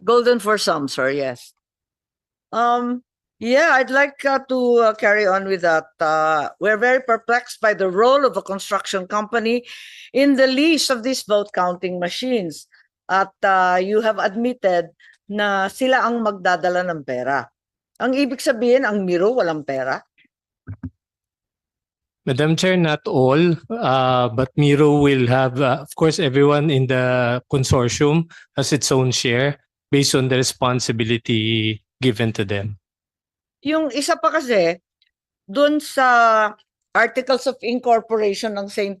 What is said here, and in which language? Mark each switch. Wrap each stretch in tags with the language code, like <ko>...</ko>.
<en>Golden for some, sir, yes. Yeah, I'd like to carry on with that. We're very perplexed by the role of a construction company in the lease of these vote counting machines.</en> <tl>At</tl> <en>you have admitted</en> <tl>na sila ang magdadala ng pera. Ang ibig sabihin, ang Miro walang pera?</tl> <en>Madam Chair, not all, but Miro will have, of course, everyone in the consortium has its own share based on the responsibility given to them.</en> <tl>Yung isa pa kasi, dun sa Articles of Incorporation ng St.</tl>